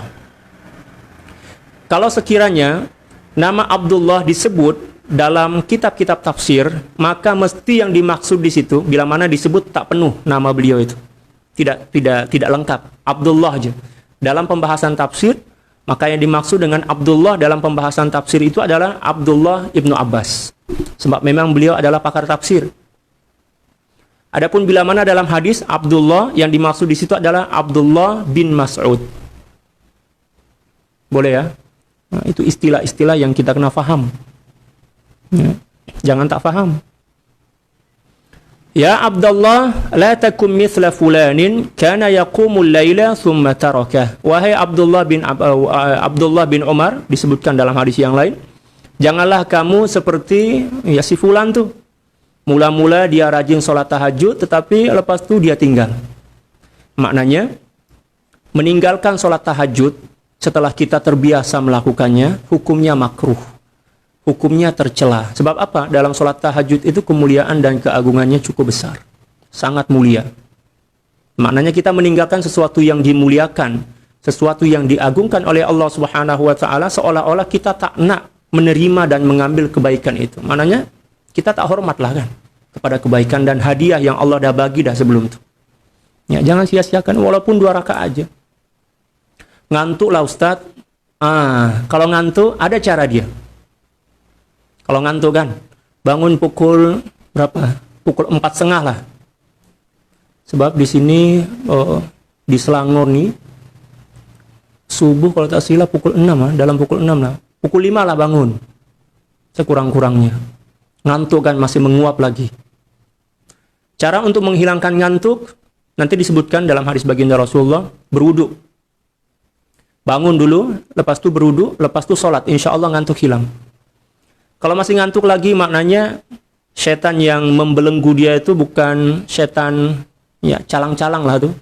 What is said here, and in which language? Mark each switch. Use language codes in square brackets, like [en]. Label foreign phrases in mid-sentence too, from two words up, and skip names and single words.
[ms] Kalau sekiranya nama Abdullah disebut dalam kitab-kitab tafsir, maka mesti yang dimaksud di situ, bila mana disebut tak penuh nama beliau itu, tidak lengkap, Abdullah aja. Dalam pembahasan tafsir, maka yang dimaksud dengan Abdullah dalam pembahasan tafsir itu adalah Abdullah ibnu Abbas, sebab memang beliau adalah pakar tafsir. Adapun bila mana dalam hadis, Abdullah yang dimaksud di situ adalah Abdullah bin Mas'ud. Boleh ya? Nah, itu istilah-istilah yang kita kena faham. Ya. Jangan tak faham. [ar] يا عبد الله لا تكن مثل فلان كان يقوم الليل ثم تركه. [ms] Wahai Abdullah bin Umar, disebutkan dalam hadis yang lain, janganlah kamu seperti ya si fulan tuh. Mula-mula dia rajin sholat tahajud, tetapi lepas itu dia tinggal. Maknanya, meninggalkan sholat tahajud setelah kita terbiasa melakukannya, hukumnya makruh. Hukumnya tercela. Sebab apa? Dalam sholat tahajud itu kemuliaan dan keagungannya cukup besar. Sangat mulia. Maknanya kita meninggalkan sesuatu yang dimuliakan, sesuatu yang diagungkan oleh Allah [ar] سبحانه وتعالى, [ms] seolah-olah kita tak nak menerima dan mengambil kebaikan itu. Maknanya kita tak hormatlah kan kepada kebaikan dan hadiah yang Allah dah bagi dah sebelum itu. Ya, jangan sia-siakan walaupun 2 rakaat aja. Ngantuk lah Ustaz. Kalau ngantuk ada cara dia. Kalau ngantuk kan bangun pukul berapa? Pukul 4.30 lah. Sebab di sini di Selangor nih subuh kalau tak silap pukul 6 lah, dalam pukul 6 lah. Pukul 5 lah bangun. Sekurang-kurangnya. Ngantuk kan masih menguap lagi. Cara untuk menghilangkan ngantuk nanti disebutkan dalam hadis baginda Rasulullah, berwudu. Bangun dulu, lepas itu berwudu, lepas itu sholat. [ar] إن شاء الله [ms] ngantuk hilang. Kalau masih ngantuk lagi, maknanya setan yang membelenggu dia itu bukan setan ya calang-calang lah tuh.